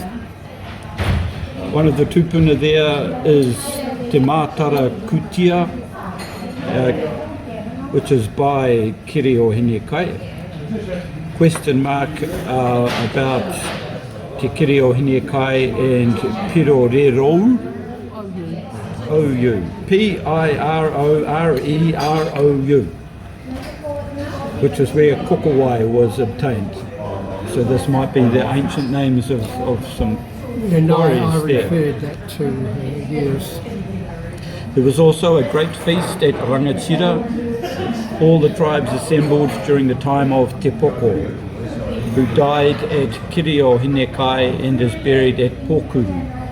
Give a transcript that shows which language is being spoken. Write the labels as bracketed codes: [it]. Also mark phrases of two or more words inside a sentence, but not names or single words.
[en] One of the tupuna there is Te Mātara Kutia, which is by Kirio Hinekai. Question mark about Te Kirio Hinekai and Pirorerou. O-U. P-I-R-O-R-E-R-O-U, which is where Kokowai was obtained. So this might be the ancient names of some warriors I there. referred that to years. There was also a great feast at Rangatira. All the tribes assembled during the time of Te Poko, who died at Kirio Hinekai and is buried at Pōkuru.